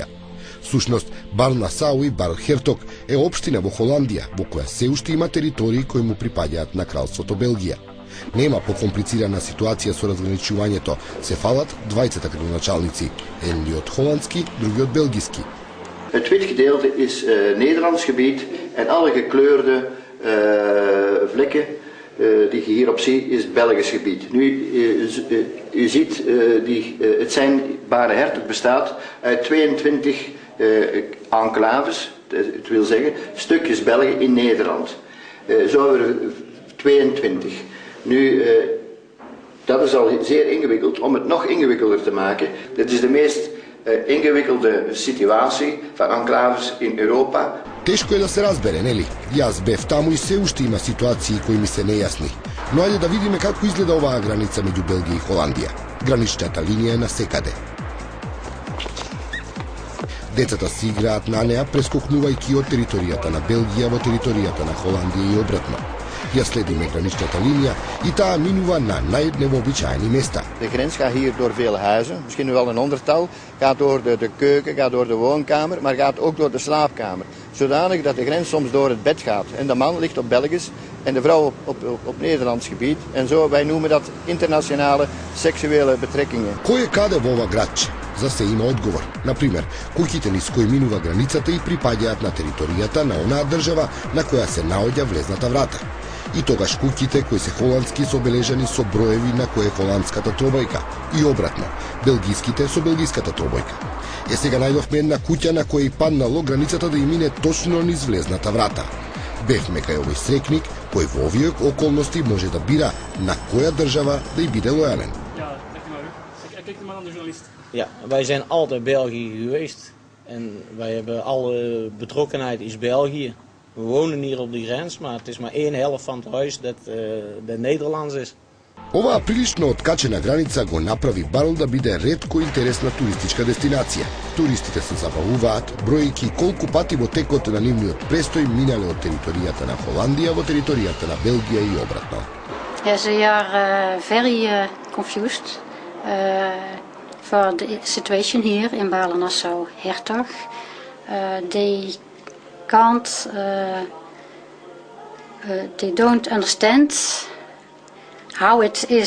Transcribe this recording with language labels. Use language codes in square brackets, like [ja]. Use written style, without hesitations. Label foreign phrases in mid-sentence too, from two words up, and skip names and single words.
[mk] Сушност, Барл Насау и Барл Хертог е општина во Холандија, во која се уште има територии кои му припаѓаат на Кралството Белгија. Нема покомплицирана ситуација со разграничувањето, се фалат двајцата градоначалници, едни од холандски, други од белгиски. [nl] Het wit gedeelte is Nederlands gebied en alle gekleurde vlekken die je hierop ziet is Belgisch gebied. Nu, u ziet, het zijn Bare Hertog bestaat uit 22 enclaves, het wil zeggen stukjes België in Nederland. Zo hebben we er 22. Nu, dat is al zeer ingewikkeld. Om het nog ingewikkelder te maken, dit is de meest ingewikkelde situatie van enclaves in Europa. [mk] Тешко е да се разбере, нели? Јас бев таму и се уште има ситуации кои ми се нејасни. Но ајде да видиме како изгледа оваа граница меѓу Белгија и Холандија. Граничната линија е насекаде. Децата си играат на неа, прескокнувајќи од територијата на Белгија во територијата на Холандија и обратно. Ја следиме граничната линија и таа минува на најневообичаени места. [nl] De grens gaat hier door vele huizen, misschien wel een honderdtal. Gaat door de keuken, gaat door de woonkamer, maar gaat ook door de slaapkamer. Zodanig dat de grens soms door het bed gaat. En de man ligt op Belgisch en de vrouw op Nederlands gebied. En zo, wij noemen dat internationale seksuele betrekkingen. [mk] Кој е каде во ова градче? За се има одговор. Например, куќите низ кои минува границата и припаѓаат на територијата на онаа држава на која се наоѓа влезната врата. И тогаш куќите кои се холандски се обележани со броеви на кој е холандската тробојка и обратно, белгиските со белгиската тробојка. Е сега најдовме една куќа на која и паднало границата да и мине точно низ влезната врата. Бевме кај овој срекник кој во овие околности може да бира на која држава да и биде лојален. [nl] Kijk maar aan de journalist. Ja, wij zijn altijd België geweest en wij hebben alle betrokkenheid is België. We wonen hier op de grens, maar het is maar 1/2 van het huis dat Nederlands is. [mk] Оваа прилично откачена граница го направи Барл да биде ретко интересна туристичка дестинација. Туристите се забавуваат, бројки колку пати во текот на нивниот престој минале од територијата на Холандија во територијата на Белгија и обратно. [en] Yes, they are very confused for the situation here in Barl Nassau Hertog. They can't, they don't understand how it is.